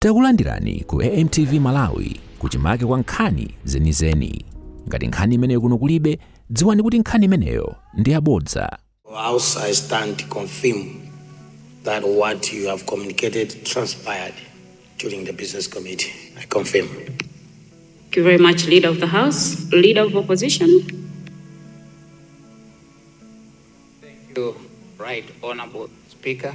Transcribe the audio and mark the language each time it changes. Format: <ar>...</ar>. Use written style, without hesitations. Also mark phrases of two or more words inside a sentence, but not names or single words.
<ny>Takulandirani ku AMTV Malawi kuchimake kwa nkhani zenizeni. Ngati nkhani imeneyo kuno kulibe, dziwani kuti nkhani imeneyo ndi yabodza.</ny> <en>House, I stand to confirm that what you have communicated transpired during the business committee. I confirm. Thank you very much, Leader of the House. Leader of Opposition. Thank you, Right Honorable Speaker.</en>